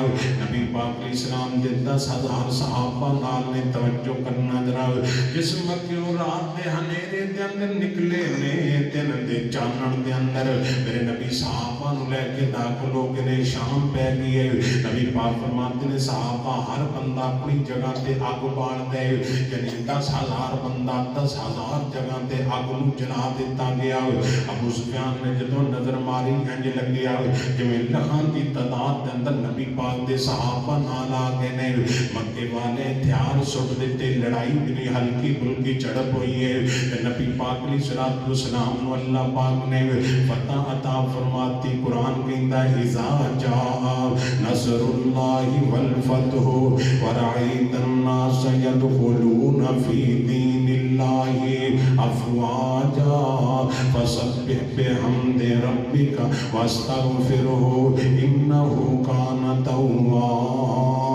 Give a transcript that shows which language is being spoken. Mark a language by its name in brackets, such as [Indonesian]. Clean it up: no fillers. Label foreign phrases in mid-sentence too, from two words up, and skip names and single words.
[Punjabi] نبی پاک علیہ السلام دے 10,000 صحابہ نال نے توجہ کرنا ذرا، جس مکیوں رات دے ہنیرے دے اندر نکلے نے دن دے چانن دے اندر میرے نبی صحابہ نو لے کے داخل ہو گئے، شام پہ گئی ہے۔ نبی پاک فرماتے ہیں صحابہ ہر بندہ اپنی جگہ تے اگ بال دے، یعنی 10,000 بندہ 10,000 جگہ تے اگ نو جلا دیتا گیا۔ ابو سفیان نے جدوں نظر ماری انج لگیا جویں لکھاں دی تعداد دے اندر نبی پاک دے صحابہ نال آ گئے نے۔ مکے والے ہتھیار سٹ دیتے، لڑائی بھی نہیں، ہلکی پھلکی جھڑپ ہوئی ہے۔ نبی پاک علیہ السلام نو اللہ پاک نے فتح عطا فرماتی۔ قرآن کہندا ہے [Arabic] اذا جاء نصر اللہ والفتح ورأیت الناس يدخلون فی دین اللہ افواجا فسبح بحمد ربک واستغفرہ انہ کان توابا۔